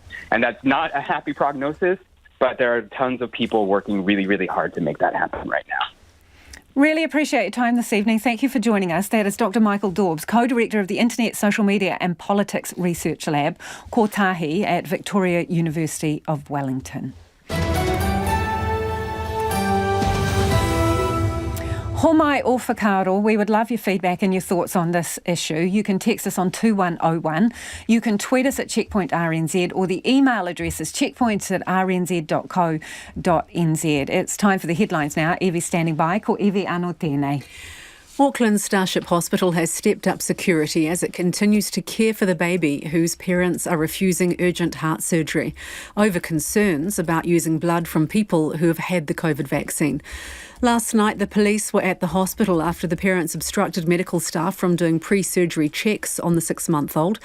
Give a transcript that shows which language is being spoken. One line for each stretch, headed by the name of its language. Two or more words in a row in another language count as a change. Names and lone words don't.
English: And that's not a happy prognosis, but there are tons of people working really, really hard to make that happen right now. Really appreciate your time this evening. Thank you for joining us. That is Dr. Michael Daubs, Co-Director of the Internet, Social Media and Politics Research Lab, Kotahi at Victoria University of Wellington.
Māori: Homai o whakaaro,
English: we would love your feedback and your thoughts on this issue. You can text us on 2101. You can tweet us at Checkpoint RNZ, or the email address is checkpoints@rnz.co.nz. It's time for the headlines now. Evie standing by.
Māori: Ko Evie anō tēnei.
English: Auckland's Starship Hospital has stepped up security as it continues to care for the baby whose parents are refusing urgent heart surgery over concerns about using blood from people who have had the COVID vaccine. Last night, the police were at the hospital after the parents obstructed medical staff from doing pre-surgery checks on the 6-month-old.